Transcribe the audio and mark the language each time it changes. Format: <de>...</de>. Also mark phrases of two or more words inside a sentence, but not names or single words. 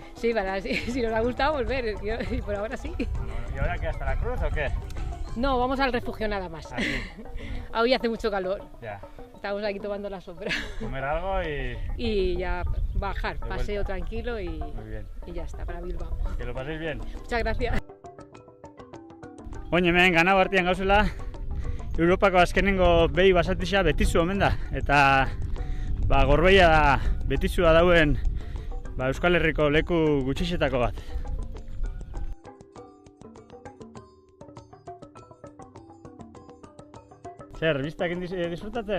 <es>Sí, si nos ha gustado volver, y por ahora sí. Bueno, ¿y ahora qué, hasta la cruz o qué? No, vamos al refugio nada más. Aquí. Hoy hace mucho calor. Ya. Estamos aquí tomando la sombra. Comer algo y ya bajar, De paseo vuelta. tranquilo y bien. ya está, para Bilbao. Que lo paséis bien. Muchas gracias.</es> <eu>Oin hemen ganau artean gauzela, Europako azkenengo behi basatisa betizu omen da. Eta Gorbeia da betizua dauen Euskal Herriko leku gutxixetako bat. Zer, biztakin disfrutatzen?</eu>